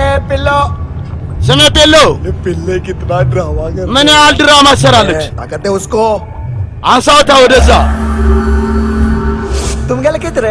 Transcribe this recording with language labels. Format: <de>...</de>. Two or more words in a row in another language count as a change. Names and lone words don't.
<hi>पिल्लो</hi> <am>ስሜ ፔሎ</am> <hi>पिल्ले कितना ड्रामा कर</hi> <am>ምን ያህል ድራማ ትሰራለች?</am> <hi>क्या कहते हैं उसको</hi> <am>አንሳውታ ወደዛ።</am> <hi>तुम क्या लिखते रहे</hi>